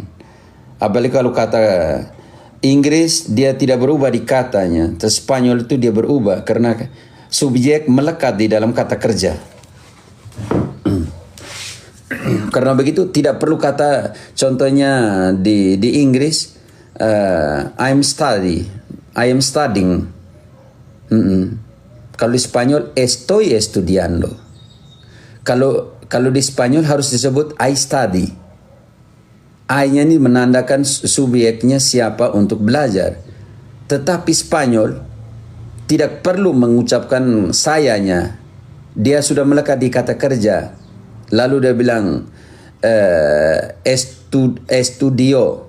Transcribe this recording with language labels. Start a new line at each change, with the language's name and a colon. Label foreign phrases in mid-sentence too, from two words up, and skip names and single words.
Indonesian: Apalagi kalau kata Inggris dia tidak berubah di katanya. Terus Spanyol itu dia berubah karena subjek melekat di dalam kata kerja. Karena begitu tidak perlu kata, contohnya di Inggris
English: I am studying.
Indonesian: Kalau di Spanyol
Spanish: estoy estudiando.
Indonesian: Kalau di Spanyol harus disebut
English: I study.
Indonesian: I-nya ini menandakan subjeknya siapa untuk belajar. Tetapi Spanyol tidak perlu mengucapkan sayanya. Dia sudah melekat di kata kerja. Lalu dia bilang
Spanish: estudio.